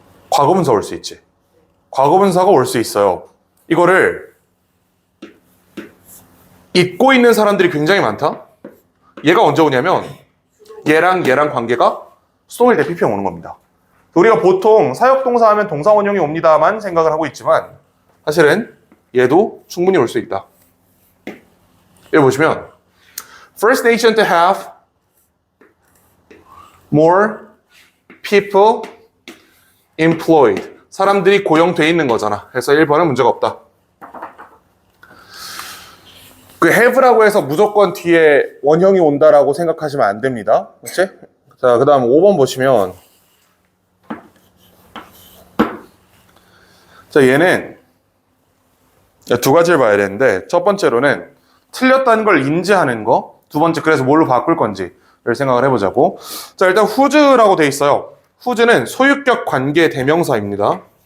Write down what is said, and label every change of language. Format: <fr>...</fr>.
<ko>과거분사 올 수 있지. 과거분사가 올 수 있어요. 이거를 잊고 있는 사람들이 굉장히 많다. 얘가 언제 오냐면 얘랑 관계가 수동일 때 PP형 오는 겁니다. 우리가 보통 사역동사 하면 동사원형이 옵니다만 생각을 하고 있지만 사실은 얘도 충분히 올 수 있다. 여기 보시면</ko> <en>First nation to have more people employed.</en> <ko>사람들이 고용돼 있는 거잖아. 그래서 1번은 문제가 없다. 그 have라고 해서 무조건 뒤에 원형이 온다라고 생각하시면 안 됩니다. 그렇지? 자, 그 다음 5번 보시면 자, 얘는 두 가지를 봐야 되는데 첫 번째로는 틀렸다는 걸 인지하는 거, 두 번째 그래서 뭘로 바꿀 건지를 생각을 해보자고. 자, 일단 whose라고 돼 있어요. whose는 소유격 관계 대명사입니다.</ko>